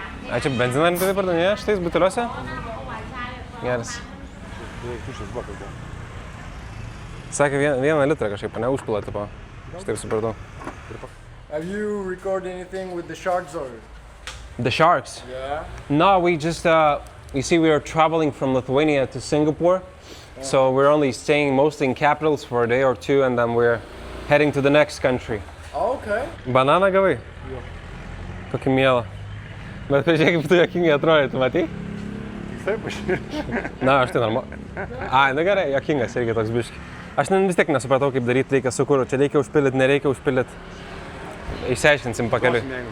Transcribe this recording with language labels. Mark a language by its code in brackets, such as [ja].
[lt] A čia benziną rimtai pardavinėja šitais buteliuose? Geras. Tuščias bakas buvo. Sakė, 1 litrą kažkaip, ne, užpila, tipo. Štai supratau. [en] Have you recorded anything with the sharks or? The sharks? Yeah. No, we just, you see, we are traveling from Lithuania to Singapore. So we're only staying mostly in capitals for a day or 2 and then we're heading to the next country. Oh, okay. [lt] Bananą gavai? Jo. Kokį mielą. Bet pažiūrėk, kaip tu jokingai atrodai, tu matei? Taip, aš. Na, aš tai normaliai. Ai, nu gerai, jokingas irgi toks biški. Aš vis tiek nesupratau, kaip daryti, reikia su kuru. Čia reikia užpildyti, nereikia užpildyti. Išsiaiškinsim pakeliui.